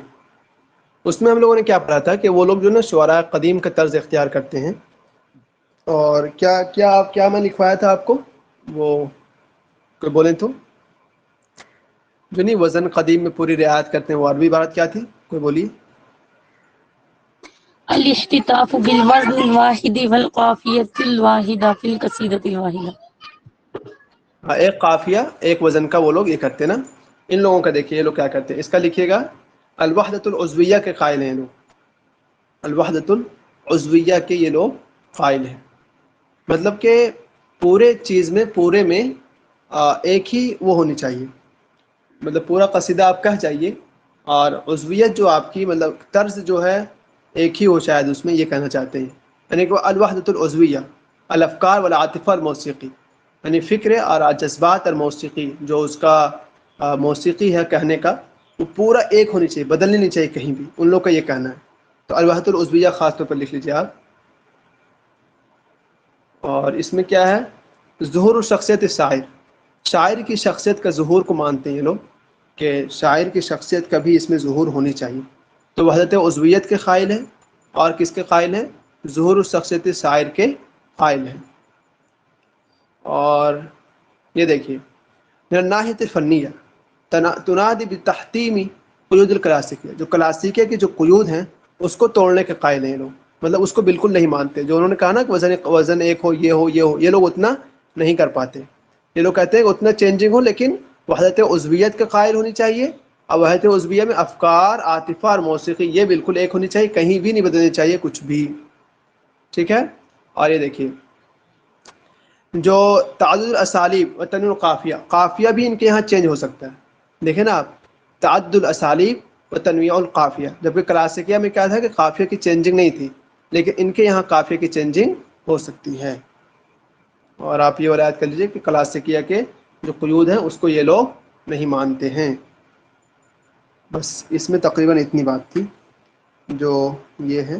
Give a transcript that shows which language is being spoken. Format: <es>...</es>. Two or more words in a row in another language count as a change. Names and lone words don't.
<ur>اس میں ہم لوگوں نے کیا پڑھا تھا کہ وہ لوگ جو نا شعراء قدیم کا طرز اختیار کرتے ہیں. اور کیا میں لکھوایا تھا آپ کو، وہ کوئی بولیں تو، جو نہیں وزن قدیم میں پوری رعایت کرتے ہیں، وہ عربی عبارت کیا تھی؟ کوئی بولیے.</ur> <ar>الاختطاف بالوزن الواحد والقافیۃ الواحدہ فی القصیدۃ الواحدہ.</ar> <ur>ایک قافیہ ایک وزن کا وہ لوگ یہ کرتے ہیں نا. ان لوگوں کا دیکھیے یہ لوگ کیا کرتے ہیں، اس کا لکھیے گا</ur> <ar>الوحدۃ العضویہ</ar> <ur>کے قائل ہیں لوگ.</ur> <ar>الوحدۃ العضویہ</ar> <ur>کے یہ لوگ قائل ہیں، مطلب کہ پورے چیز میں، پورے میں ایک ہی وہ ہونی چاہیے. مطلب پورا قصیدہ آپ کہہ چاہیے، اور عضویت جو آپ کی مطلب طرز جو ہے ایک ہی ہو شاید اس میں، یہ کہنا چاہتے ہیں. یعنی کہ</ur> <ar>الوحدۃ العضویہ الافکار والعاطفہ الموسیقی،</ar> <ur>یعنی فکر اور جذبات اور موسیقی، جو اس کا موسیقی ہے کہنے کا، وہ پورا ایک ہونی چاہیے، بدلنی نہیں چاہیے کہیں بھی. ان لوگ کا یہ کہنا ہے. تو</ur> <ar>الوحدۃ العضویہ</ar> <ur>خاص طور پر لکھ لیجیے آپ. اور اس میں کیا ہے،</ur> <ar>ظہور الشخصیت الشاعر،</ar> <ur>شاعر کی شخصیت کا ظہور کو مانتے ہیں یہ لوگ، کہ شاعر کی شخصیت کا بھی اس میں ظہور ہونی چاہیے. تو وحدت عضویت کے قائل ہیں، اور کس کے قائل ہیں؟</ur> <ar>ظہور الشخصیت الشاعر</ar> <ur>کے قائل ہیں. اور یہ دیکھیے</ur> <ar>من الناحیۃ الفنیہ تنادی بتحتیم قیود الکلاسیکیہ،</ar> <ur>جو کلاسیکیہ کے جو قیود ہیں اس کو توڑنے کے قائل ہیں یہ لوگ. مطلب اس کو بالکل نہیں مانتے. جو انہوں نے کہا نا کہ وزن ایک ہو، یہ ہو، یہ ہو، یہ لوگ اتنا نہیں کر پاتے. یہ لوگ کہتے ہیں کہ اتنا چینجنگ ہو، لیکن وحدت عضویت کے قائل ہونی چاہیے. اور وحدت عضویہ میں افکار، عاطفہ اور موسیقی یہ بالکل ایک ہونی چاہیے، کہیں بھی نہیں بدلنی چاہیے کچھ بھی. ٹھیک ہے. اور یہ دیکھیے جو</ur> <ar>تعدد الاسالیب و تنوع القافیہ،</ar> <ur>قافیہ بھی ان کے یہاں چینج ہو سکتا ہے. دیکھیں نا آپ،</ur> <ar>تعدد الاسالیب و تنویع القافیہ،</ar> <ur>جبکہ کلاسیکیہ میں کیا تھا کہ قافیہ کی چینجنگ نہیں تھی، لیکن ان کے یہاں قافیہ کی چینجنگ ہو سکتی ہے. اور آپ یہ رعایت کر لیجیے کہ کلاسیکیہ کے جو قیود ہیں اس کو یہ لوگ نہیں مانتے ہیں. بس اس میں تقریباً اتنی بات تھی جو یہ ہے.</ur>